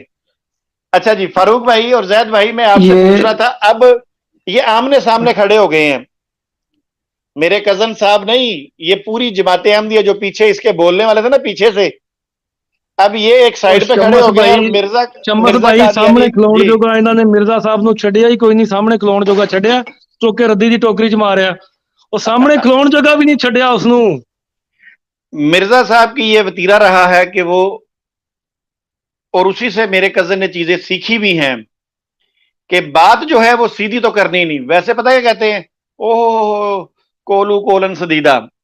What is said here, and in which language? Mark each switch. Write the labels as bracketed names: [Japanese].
[Hindi] अच्छा जी, फारूक भाई और जैद भाई, मैं आपसे पूछ रहा था, अब ये आमने सामने खड़े हो गए हैं, मेरे कजन साहब नहीं, ये पूरी जमात अहमदिया जो पीछे इसके बोलने वाले थे ना पीछे से, अब ये एक साइड पे खड़े हो गए और मिर्जा [Punjabi] भाई सामने खलोण जोगा इन्होंने मिर्जा साहब ਨੂੰ ਛੱਡਿਆ ਹੀ ਕੋਈ ਨਹੀਂ, ਸਾਹਮਣੇ ਖਲੋਣ ਜੋਗਾ ਛੱਡਿਆ, ਚੋਕੇ ਰੱਦੀ ਦੀ ਟੋਕਰੀ 'ਚ ਮਾਰਿਆ, ਉਹ ਸਾਹਮਣੇ ਖਲੋਣ ਜੋਗਾ ਵੀ ਨਹੀਂ ਛੱਡਿਆ ਉਸ ਨੂੰ। [Hindi] मिर्जा साहब की ये वतीरा रहा है कि वो, और उसी से मेरे कजन ने चीजें सीखी भी हैं कि बात जो है वो सीधी तो करनी नहीं। वैसे पता है क्या कहते हैं, ओह कोलू कोलन सदीदा।